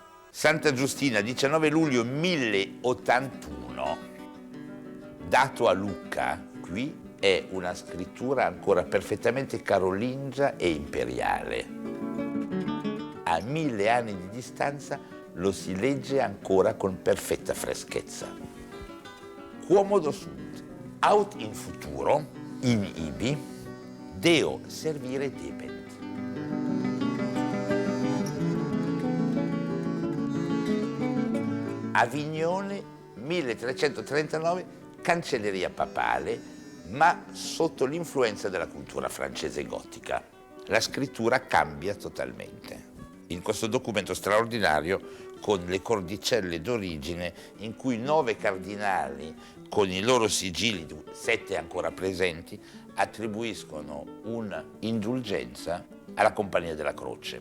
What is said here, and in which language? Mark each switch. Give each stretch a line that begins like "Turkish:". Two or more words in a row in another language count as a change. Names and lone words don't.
Italian: Santa Giustina, 19 luglio 1081. Dato a Lucca, qui è una scrittura ancora perfettamente carolingia e imperiale. A 1000 anni di distanza lo si legge ancora con perfetta freschezza.
Latin: Quomodo sunt, aut in futuro, in ibi, Deo servire debent.
Italian: Avignone, 1339, cancelleria papale, ma sotto l'influenza della cultura francese gotica. La scrittura cambia totalmente. In questo documento straordinario, con le cordicelle d'origine, in cui 9 cardinali, con i loro sigilli, 7 ancora presenti, attribuiscono un'indulgenza alla Compagnia della Croce.